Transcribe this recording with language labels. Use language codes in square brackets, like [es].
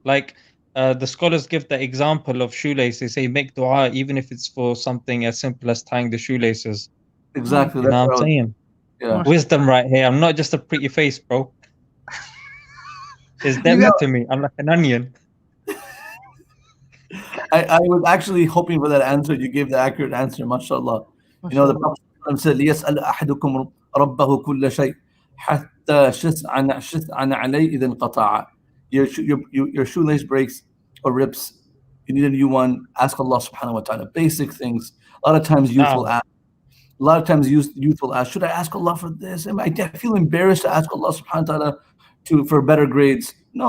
[en] Like, the scholars give the example of shoelaces. They say make dua even if it's for something as simple as tying the shoelaces. Exactly. You know what I'm saying? Yeah. Wisdom right here. I'm not just a pretty face, bro. Is that to me? I'm like an onion. I was actually hoping for that answer. You gave the accurate answer, mashallah. You know, the Prophet said, [ar] لِيَسْأَلْ أَحَدُكُمْ رَبَّهُ كُلَّ شَيْءٍ حَتَّى شِسْعًا عَلَيْهِ إِذَا انْقَطَعَ. [en] Your shoelace breaks or rips, you need a new one. Ask Allah subhanahu wa ta'ala. Basic things. A lot of times youth will ask. A lot of times youth will ask, should I ask Allah for this? I feel embarrassed to ask Allah subhanahu wa ta'ala for better grades. No.